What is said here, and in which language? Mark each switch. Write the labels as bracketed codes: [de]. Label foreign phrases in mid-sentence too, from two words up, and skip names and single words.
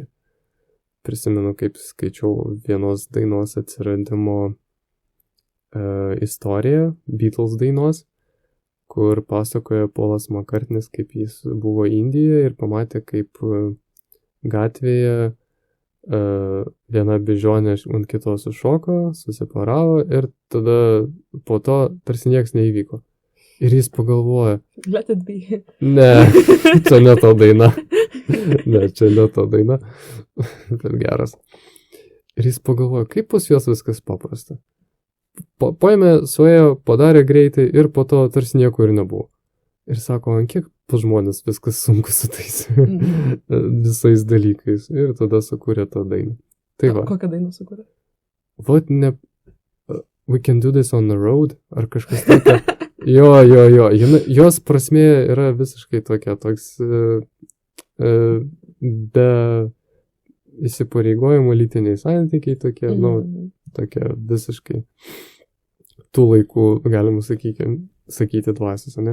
[lt] Prisimenu, kaip skaičiau vienos dainos atsiradimo istoriją, Beatles dainos, kur pasakoja Polas Makartnis, kaip jis buvo Indijoje ir pamatė, kaip gatvėje viena bežionė ant kitos sušoko, susiparavo ir tada po to tarsi nieks neįvyko. Ir jis pagalvoja. [en] Let it be. [lt] Ne, čia ne to daina. Bet geras. Ir jis pagalvoja, kaip pas juos viskas paprasta. Paėmė, suėjo, padarė greitai ir po to tarsi nieko ir nebuvo. Ir sako, ant kiek pas žmonės viskas sunku su tais visais dalykais. Ir tada sukūrė tą dainą. Tai va. Kokią dainą sukūrė? Vat ne... [en] We can do this on the road. [lt] Ar kažkas tokia. Jo. Jos prasmė yra visiškai tokia, toks be įsipareigojimo lytiniai santykiai tokie, tokia visiškai tų laikų, galima sakyti dvasios, ne?